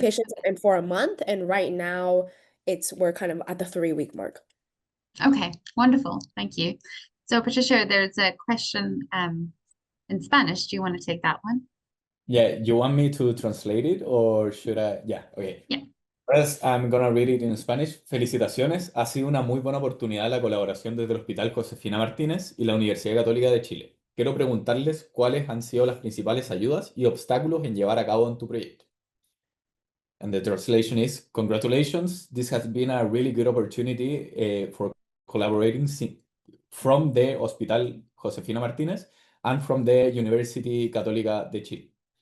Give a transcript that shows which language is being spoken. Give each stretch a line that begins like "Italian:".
English: patients and for a month, and right now we're kind of at the 3-week mark. Okay, wonderful. Thank you. So Patricia, there's a question in Spanish. Do you want to take that one? Yeah, you want me to translate it or should I? Yeah, okay. Yeah. First, I'm gonna read it in Spanish.
Spanish: Felicitaciones, ha sido una muy buena oportunidad la colaboración desde el Hospital Josefina Martínez y la Universidad Católica de Chile. Quiero preguntarles cuáles han sido las principales ayudas y obstáculos en llevar a cabo en tu proyecto.
English: And the translation is, congratulations, this has been a really good opportunity for collaborating from the Hospital Josefina Martínez and from the University Católica de Chile.